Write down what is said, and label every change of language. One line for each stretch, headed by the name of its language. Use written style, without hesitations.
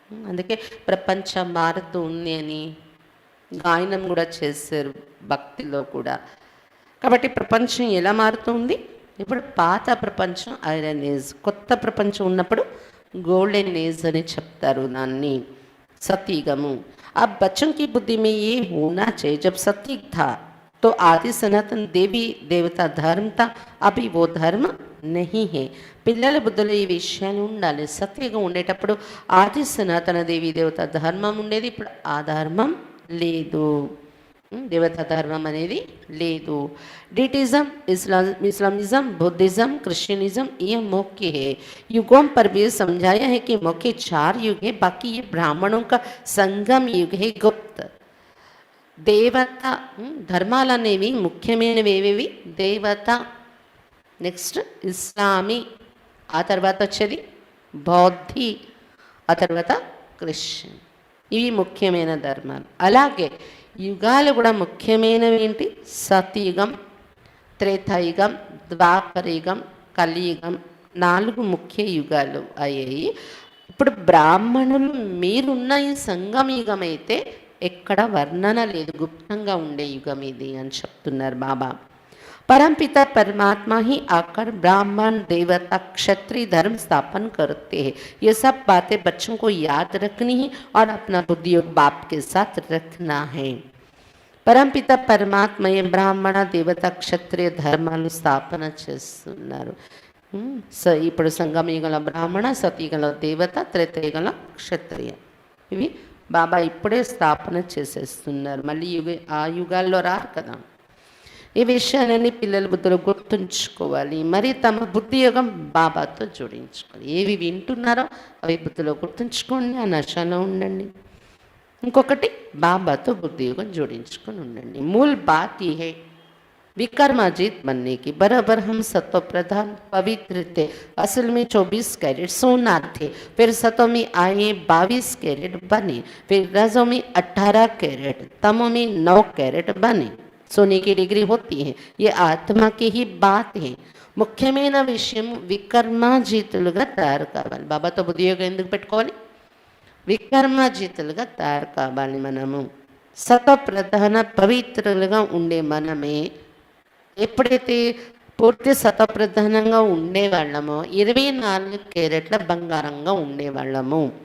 Telugu: అందుకే ప్రపంచం మారుతూ ఉంది అని గాయనం కూడా చేశారు భక్తిలో కూడా. కాబట్టి ప్రపంచం ఎలా మారుతుంది? ఇప్పుడు పాత ప్రపంచం ఐరన్ ఏజ్, కొత్త ప్రపంచం ఉన్నప్పుడు గోల్డెన్ ఏజ్ అని చెప్తారు దాన్ని, సతయుగము.
Hindi: अब बच्चों की बुद्धि में ये होना चाहिए जब सतयुग था तो आदि सनातन देवी देवता धर्म था, अभी वो धर्म नहीं है.
Telugu: పిల్లల బుద్ధిలో ఈ విషయాలు ఉండాలి. సత్యుగం ఉండేటప్పుడు ఆది సనాతన దేవి దేవత ధర్మం ఉండేది. ఇప్పుడు ఆ ధర్మం లేదు, దేవతా ధర్మం అనేది లేదు.
Hindi: डिटिज्म, इस्लामिज्म, बुद्धिज्म, क्रिश्चियनिज्म ये मुख्य है. युगों पर भी समझाया है कि मुख्य 4 युग है, बाकी ये ब्राह्मणों का संगम युग है, गुप्त.
Telugu: దేవత ధర్మాలు అనేవి ముఖ్యమైనవి ఏవేవి? దేవత, నెక్స్ట్ ఇస్లామీ, ఆ తర్వాత వచ్చేది బౌద్ధి, ఆ తర్వాత క్రిస్టియన్. ఇవి ముఖ్యమైన ధర్మాలు. అలాగే యుగాలు కూడా ముఖ్యమైనవి ఏంటి? సతయుగం, త్రేతాయుగం, ద్వాపరయుగం, కలియుగం. 4 ముఖ్య యుగాలు అయ్యాయి. ఇప్పుడు బ్రాహ్మణులు మీరున్న ఈ సంగమ యుగం అయితే ఎక్కడ వర్ణన లేదు, గుప్తంగా ఉండే యుగం ఇది అని చెప్తున్నారు బాబా.
Hindi: परमपिता परमात्मा ही आकर ब्राह्मण देवता क्षत्रिय धर्म स्थापन करते हैं. ये सब बातें बच्चों को याद रखनी है और अपना बुद्धि और बाप के साथ रखना है.
Telugu: परमपिता परमात्మ బ్రాహ్మణ దేవత క్షత్రియ ధర్మాలు స్థాపన చేస్తున్నారు. ఇప్పుడు సంగమయుగంలో బ్రాహ్మణ, సతయుగంలో దేవత, త్రేతయుగంలో క్షత్రియ. ఇవి బాబా ఇప్పుడే స్థాపన చేసేస్తున్నారు. మళ్ళీ ఆ యుగాల్లో రారు కదా. ఈ విషయాలన్నీ పిల్లల బుద్ధిలో గుర్తుంచుకోవాలి. మరి తమ బుద్ధి యోగం బాబాతో జోడించుకోవాలి. ఏవి వింటున్నారో అవి బుద్ధిలో గుర్తుంచుకోండి, ఆ నశలో ఉండండి. ఇంకొకటి బాబాతో బుద్ధి యోగం జోడించుకొని ఉండండి.
Hindi: మూల్ బాత్ ఈ హై विक्रमाजीत बनने की। बराबर हम सत्व प्रधान पवित्र थे। असल में 24 कैरेट सोनार थे, फिर सतों में आए 22 कैरेट बने, फिर रजों में 18 कैरेट, तमों में 9 कैरेट बने। सोने की डिग्री होती है, ये आत्मा की ही बात है.
Telugu: ముఖ్యమైన విషయం వికర్మాజీతులుగా తయారు కావాలి. బాబాతో బుద్ధియోగం ఎందుకు పెట్టుకోవాలి? వికర్మాజీతులుగా తయారు కావాలి. మనము సతప్రధాన పవిత్రులుగా ఉండే మనమే ఎప్పుడైతే పూర్తి సతప్రధానంగా ఉండేవాళ్ళమో 24 క్యారెట్ల బంగారంగా ఉండేవాళ్ళము.